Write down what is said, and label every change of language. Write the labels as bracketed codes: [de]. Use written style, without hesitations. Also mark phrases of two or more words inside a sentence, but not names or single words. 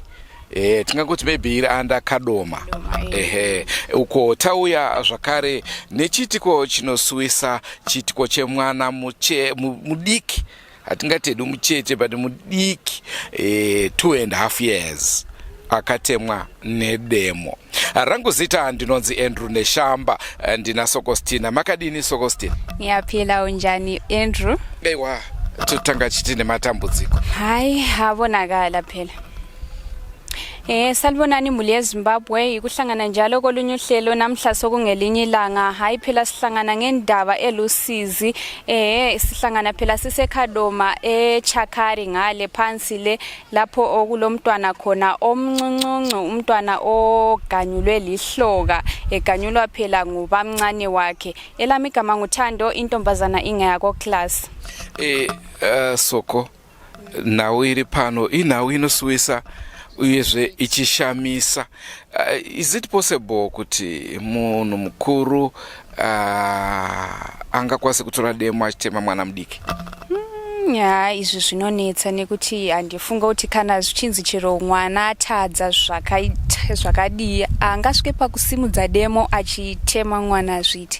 [sn] Tingangoti maybe iri anda Kadoma. Uko tauya zvakare nechitiko chinosuwisa chitiko chemwana mudiki hatingati muchete but mudiki 2.5 years akatemwa Nedemo. Rangu zita ndinonzi Andrew Neshamba ndina Sokostina. Makadini Sokostina? [nd] Ngiyaphila unjani Andrew? [sn] Ewa tutanga chitine matambudziko. [nd] Hayi abonakala phela. Salibonani muli yeZimbabwe ikuhlangana njalo kolunye uhlelo namhla sokungelinye ilanga. Hayi phela sihlangana ngendaba elusizi sihlangana phela siseKadoma eChakari ngale phansi le lapho okulomntwana khona omncuncuncu umntwana oganyulwe lihloka eganyulwa phela ngubamncane wakhe. Elami igama nguThando intombazana ingeyako class. [sn] Soko nawe iri pano inawe inosuwisa uyezve ichishamisa. [en] Is it possible [sn] kuti munhu mukuru angakwanise kutora demo achitema mwana mudiki? Ya izvi zvinonetsa nekuti andifunga kuti kana zvichinzi chero mwana atadza zvakadii angasvike pakusimudza demo achitema mwana zviti.